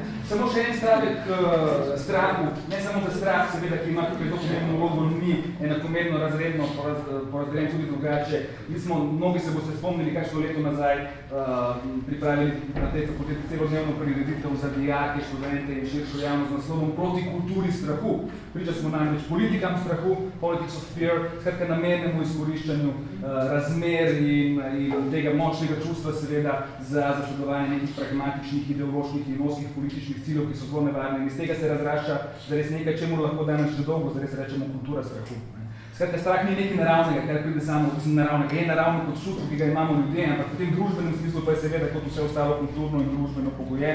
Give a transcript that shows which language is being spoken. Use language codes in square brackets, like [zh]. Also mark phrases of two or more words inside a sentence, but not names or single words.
[sl] Samo še en stavek strahu, ne samo za strah, seveda, ki ima tukaj pomembno vlogo, ni enakomerno razredno porazdeljen tudi drugače. Mi smo, mnogi se boste spomnili, kakšno leto nazaj pripravili na tej fakulteti celodnevno prireditev za dijake, študente in širšo javnost z naslovom Proti kulturi strahu. Priča smo namreč politikam strahu, [en] politics of fear, [sl] skratka namernemu izkoriščanju razmer in tega močnega čustva seveda za zasledovanje nekih pragmatičnih, ideoloških in oskih političnih ciljev, ki so zelo nevarni. In iz tega se razrašča zares nekaj, čemu lahko danes že dolgo zares rečemo kultura strahu. Skratka, strah ni nekaj naravnega, kar pride samo naravnega, je naravno kot čustvo, ki ga imamo ljudje, ampak v tem družbenem smislu pa je seveda kot vse ostalo kulturno in družbeno pogojen.